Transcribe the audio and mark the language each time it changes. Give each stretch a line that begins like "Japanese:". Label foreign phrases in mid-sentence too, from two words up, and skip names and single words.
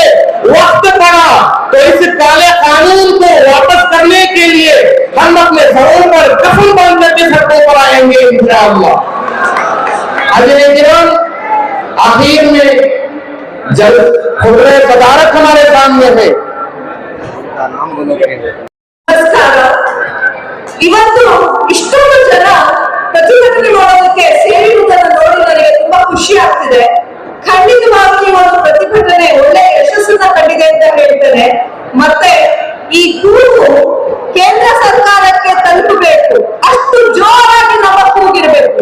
Urdu: وقت پڑا تو اس کالے قانون کو واپس کرنے کے لیے ہم اپنے سروں پر کفن باندھنے کے سڑکوں پر آئیں گے ان شاء اللہ. آخر میں جب خودرے صدارت ہمارے سامنے ہے,
Kannada: ಇವತ್ತು ಇಷ್ಟೊಂದು ಜನ ಪ್ರತಿಭಟನೆ ಮಾಡೋದಕ್ಕೆ ಸೇರಿರುವುದನ್ನು ನೋಡಿ ನನಗೆ ತುಂಬಾ ಖುಷಿ ಆಗ್ತಿದೆ. ಖಂಡಿತವಾಗಿ ಈ ಒಂದು ಪ್ರತಿಭಟನೆ ಒಳ್ಳೆ ಯಶಸ್ಸನ್ನ ಕಂಡಿದೆ ಅಂತ ಹೇಳ್ತೇನೆ. ಮತ್ತೆ ಈ ಕೂಗು ಕೇಂದ್ರ ಸರ್ಕಾರಕ್ಕೆ ತಲುಪಬೇಕು, ಅಷ್ಟು ಜೋರಾಗಿ ನಮ್ಮ ಕೂಗಿರಬೇಕು.